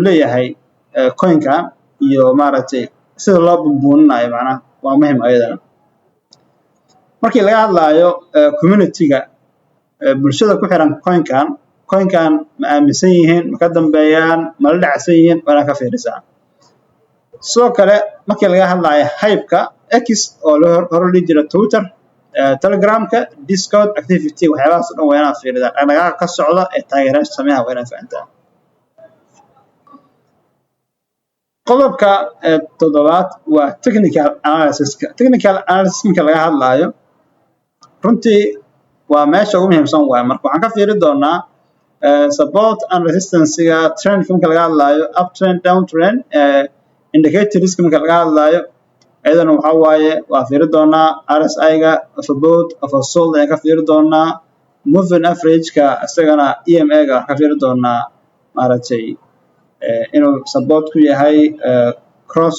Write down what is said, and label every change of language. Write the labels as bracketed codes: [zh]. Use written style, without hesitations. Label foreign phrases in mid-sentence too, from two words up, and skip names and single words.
[so] leeyahay coin-ka iyo maaragtay sida loo bunbuuninayo macnaha waa muhiim ayadana markii laga hadlayo community-ga bulshada ku xiran coin-kan ma aaminsan yihiin ma ka dambeeyaan ma la dhacsan yihiin waa ka fiirisaa sidoo kale markii laga hadlayo hype-ka X oo la hor jira Twitter Telegram-ka Discord activity waxyaabahaas dhan waa inaad fiirisaa dhaqdhaqaaqa ka socda ee taageerayaasha sameeya waa inaad fahantaa qodobka toddobaad waa [en] technical analysis [so] marka laga hadlayo runtii waa meesha ugu muhiimsan waay marka waxaan ka fiiri doonaa [en] support and [so] resistance-ga trend marka laga hadlayo [en] uptrend downtrend indicators [so] marka laga hadlayo ayadana waxa waaye waa fiiri doonaa RSI-ga [en] support oversold [so] ayaan ka fiiri doonaa [en] moving average-ka [so] isagana EMA-ga ka fiiri doonaa maaragtay inuu support ku yahay cross